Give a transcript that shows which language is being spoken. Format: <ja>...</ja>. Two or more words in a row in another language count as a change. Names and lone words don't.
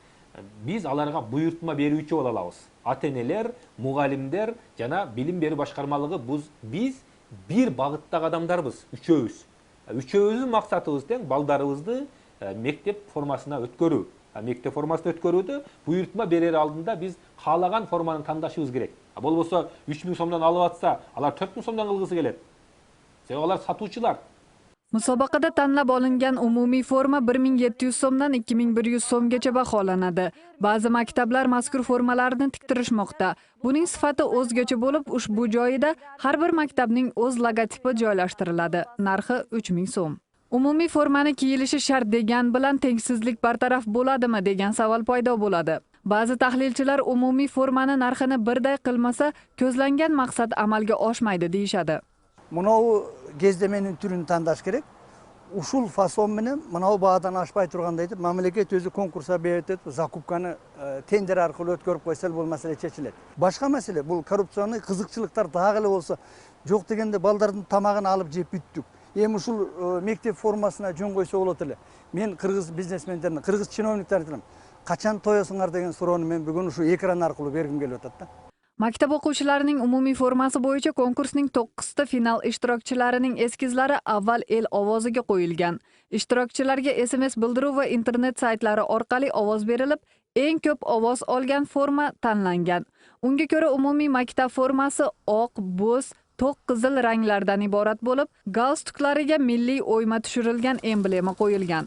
<ky>Биз аларга буйртма берүүчү боло алабыз. Ата-энелер, мугалимдер жана билим берүү башкармалыгы биз бир багыттагы адамдарбыз, үчөөбүз. Үчөөбүздүн максатыбыз тең балдарыбызды мектеп формасына өткөрүү. Мектеп формасына өткөрүүдө буйртма берер алдында биз каалаган форманы тандашыбыз керек. Болбосо 3000 сомдон алып атса, алар 4000 сомдон кылгысы келет. Себеби алар сатуучулар.</ky> <uz>Musobaqada tanlab olingan umumiy forma 1700 so'mdan 2100 so'mgacha baholanadi. Ba'zi maktablar mazkur formalarni tiktirishmoqda. Buning sifati o'zgacha bo'lib, ushbu joyida har bir maktabning o'z logotipi joylashtiriladi. Narxi 3000 so'm. Umumiy formani kiyilishi shart degan bilan tengsizlik bartaraf bo'ladimi degan savol paydo bo'ladi. Ba'zi tahlilchilar umumiy formani narxini birday qilmasa, ko'zlangan maqsad amalga oshmaydi deyishadi.</uz> <ky>Мынау кездеменин түрүн тандаш керек. Ушул фасон менен мынау баадан ашпай тургандай деп мамлекет өзү конкурска берет, закупканы тендер аркылуу өткөрүп койсо бул маселе чечилет. Башка маселе бул коррупционный кызыкчылыктар дагы эле болсо, жок дегенде балдардын тамагын алып жеп бүттүк. Эми ушул мектеп формасына жөн койсо болот эле. Мен кыргыз бизнесмендерине, кыргыз чиновниктарына айтам, качан тоесуңар деген суроону мен бүгүн ушу экран аркылуу бергим келип атат да.</ky> <uz>Maktab o'quvchilarining umumiy formasi bo'yicha konkursning 9 ta final ishtirokchilarining eskizlari avval el ovoziga qo'yilgan. Ishtirokchilarga SMS bildiruv va internet saytlari orqali ovoz berilib, eng ko'p ovoz olgan forma tanlangan. Unga ko'ra umumiy maktab formasi oq, bo'z, to'q qizil ranglardan iborat bo'lib, galstuklariga milliy o'yma tushirilgan emblema qo'yilgan.</uz>